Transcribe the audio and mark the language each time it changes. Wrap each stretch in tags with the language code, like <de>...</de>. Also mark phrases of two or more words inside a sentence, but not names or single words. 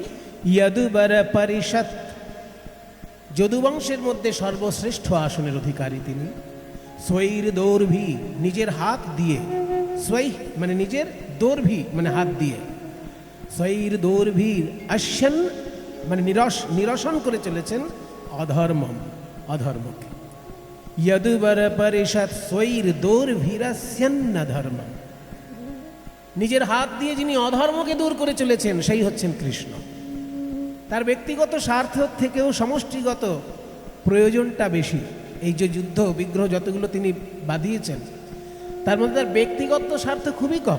<sa>যদুবর পরিষৎ,</sa> <bn>যদুবংশের মধ্যে সর্বশ্রেষ্ঠ আসনের অধিকারী তিনি।</bn> <sa>স্বৈর দৌর্ভি,</sa> <bn>নিজের হাত দিয়ে, স্বৈ মানে নিজের, দৌর্ভি মানে হাত দিয়ে,</bn> <sa>স্বৈর দৌর্ভির অশ্যন</sa> <bn>মানে নিরসন করে চলেছেন অধর্মকে।</bn> <sa>यदुवर परिषद स्वैर दोर्भिरस्यन्न धर्म।</sa> <bn>নিজের হাত দিয়ে যিনি অধর্মকে দূর করে চলেছেন সেই হচ্ছেন কৃষ্ণ। তার ব্যক্তিগত স্বার্থ থেকেও সমষ্টিগত প্রয়োজনটা বেশি। এই যে যুদ্ধ বিগ্রহ যতগুলো তিনি বাঁধিয়েছেন তার মধ্যে তার ব্যক্তিগত স্বার্থ খুবই কম।</bn>